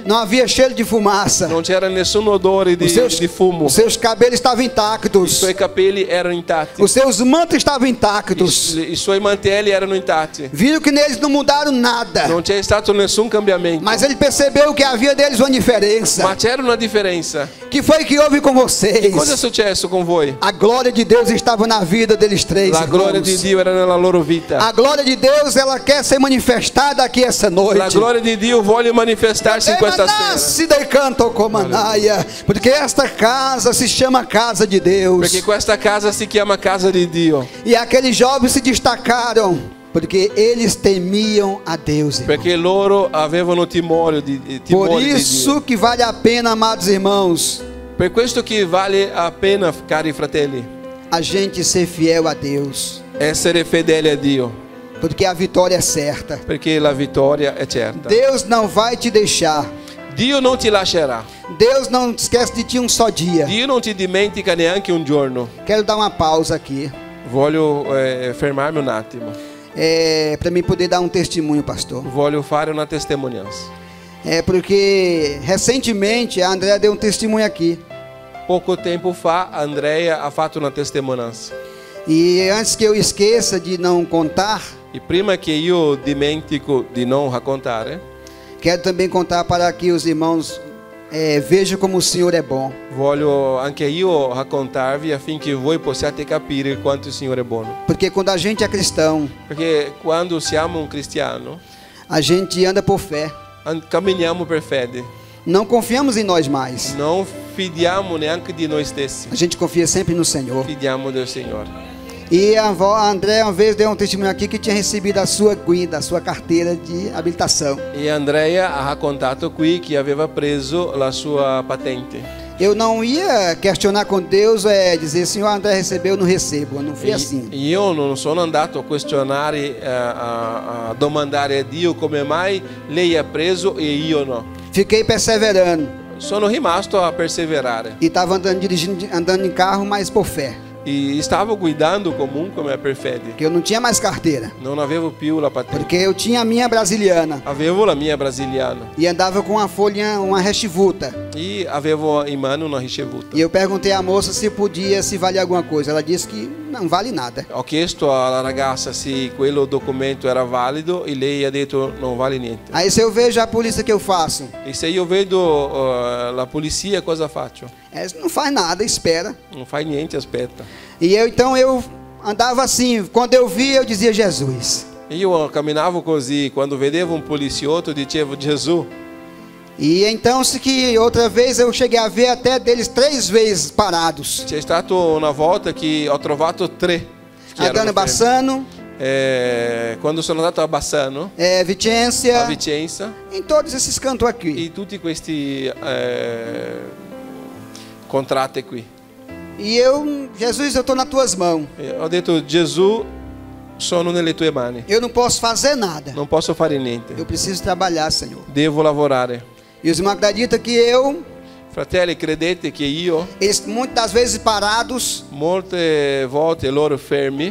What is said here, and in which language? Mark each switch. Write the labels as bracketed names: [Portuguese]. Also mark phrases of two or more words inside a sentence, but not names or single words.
[Portuguese] não havia cheiro de fumaça. [Italian] non c'era nessun odore di fumo. [Portuguese] Os seus cabelos estavam [Italian] I [Portuguese] intactos. [Italian] suoi capelli erano intatti, [Portuguese] Os seus mantos estavam intactos. [Italian] i suoi mantelli erano intatti. [Portuguese] Viram que neles não mudaram nada. [Italian] Non c'è stato nessun cambiamento. [Portuguese] Mas ele percebeu que havia deles uma diferença. [Italian] Ma c'era una differenza. [Portuguese] Que foi que houve com vocês? [Italian] Cosa è successo con voi? [Portuguese] A glória de Deus estava na vida deles três. [Italian] La gloria di [Portuguese] irmãos. [Italian] Dio era nella loro vita. [Portuguese] A glória de Deus, ela quer ser manifestada aqui essa noite. [Italian] La gloria di Dio vuole manifestarsi in questa sera. Nasce dai canto comanaia, [Portuguese] porque esta casa se chama casa de Deus. [Italian] Perché questa casa si chiama casa di Dio. [Portuguese] E aqueles jovens se destacaram porque eles temiam a Deus. Irmão. [Italian] Perché loro avevano timore di [Portuguese] Por [Italian] Dio. [Portuguese] isso que vale a pena, amados irmãos, [Italian] Per questo che vale a pena, cari fratelli, [Portuguese] a gente ser fiel a Deus, [Italian] essere fedeli a Dio. [Portuguese] porque a vitória é certa. [Italian] Perché la vittoria è certa. [Portuguese] Deus não vai te deixar. [Italian] Dio non ti lascerà. [Portuguese] Deus não esquece de ti um só dia. [Italian] Dio non ti dimentica neanche un giorno. [Portuguese] Quero dar uma pausa aqui. [Italian] Voglio fermarmi un attimo. [Portuguese] Para mim poder dar um testemunho, pastor. [Italian] Voglio fare una testimonianza. [Portuguese] Porque recentemente a Andrea deu um testemunho aqui. [Italian] Poco tempo fa Andrea ha fatto una testimonianza. [Portuguese] E antes que eu esqueça de não contar, [Italian] E prima che io dimentico di non raccontare, [Portuguese] quero também contar para que os irmãos vejam como o Senhor é bom. [Italian] voglio anche io raccontarvi affinché voi possiate capire quanto il Signore è buono. [Portuguese] Porque quando a gente é cristão, [Italian] Perché quando siamo un cristiano, [Portuguese] a gente anda por fé. [Italian] camminiamo per fede. [Portuguese] Não confiamos em nós mais. [Italian] Non fidiamo neanche di noi stessi. [Portuguese] A gente confia sempre no Senhor. [Italian] Fidiamo del Signore. [Portuguese] E a André uma vez deu um testemunho aqui que tinha recebido a sua guida, a sua carteira de habilitação. [Italian] E Andrea ha raccontato qui che aveva preso la sua patente. [Portuguese] Eu não ia questionar com Deus, dizer, Senhor, André recebeu, eu não recebo. Eu não fui assim. [Italian] Io non sono andato a questionare, a domandare a Dio come mai lei ha preso e io no. [Portuguese] Fiquei perseverando. [Italian] Sono rimasto a perseverare. [Portuguese] E estava andando em carro, mas por fé. [Italian] E stavo guidando comunque, ma per fede. [Portuguese] Porque eu não tinha mais carteira. [Italian] Non avevo più la patente. [Portuguese] Porque eu tinha a minha brasiliana. [Italian] Avevo la mia brasiliana. [Portuguese] E andava com uma folha, uma rechivuta. [Italian] E avevo in mano una ricevuta. [Portuguese] E eu perguntei à moça se podia, se valia alguma coisa. Ela disse que não vale nada. [Italian] Ho chiesto alla ragazza se quello documento era valido e lei ha detto non vale niente. [Portuguese] Aí se eu vejo a polícia, que eu faço? [Italian] E se io vedo la polizia, cosa faccio? [Portuguese] Não faz nada, espera. [Italian] Non fai niente, aspetta. [Portuguese] E então eu andava assim. Quando eu via, eu dizia Jesus. [Italian] Io camminavo così, quando vedevo un poliziotto dicevo Gesù. [Portuguese] E então se que outra vez eu cheguei a ver até deles 3 vezes parados. [Italian] C'è stata una volta che ho trovato 3 che [Portuguese] Andando [Italian] erano [Portuguese] em Bassano, [Italian] quando sono andato a Bassano, a [Portuguese] Vicência, [Italian] Vicenza, [Portuguese] em todos esses cantos aqui. [Italian] e tutti questi contratti qui. [Portuguese] E eu, Jesus, eu estou nas tuas mãos. [Italian] E ho detto Gesù, sono nelle tue mani. [Portuguese] Eu não posso fazer nada. [Italian] Non posso fare niente. [Portuguese] Eu preciso trabalhar, Senhor. [Italian] Devo lavorare. [Portuguese] E os irmãos acreditam que eu, [Italian] Fratelli, credete che io, [Portuguese] eles muitas das vezes parados, [Italian] molte volte loro fermi,